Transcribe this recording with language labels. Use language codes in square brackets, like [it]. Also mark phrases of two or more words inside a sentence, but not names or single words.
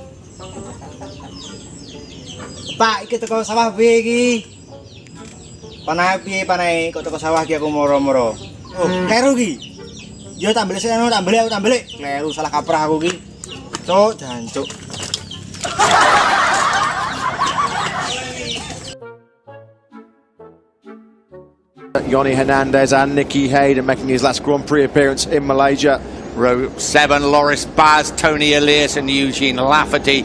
[jv] Pak, iki teko sawah piye iki? Panah piye panahe kok teko sawah iki aku moro-moro. Oh, kleru iki. Yo tak mbeli seno, tak mbeli. Kleru salah kaprah aku iki. Cuk, jancuk. [en] Yoni Hernandez and Nicky Hayden making his last Grand Prix appearance in Malaysia. Row 7, Loris Baz, Tony Elias and Eugene Lafferty.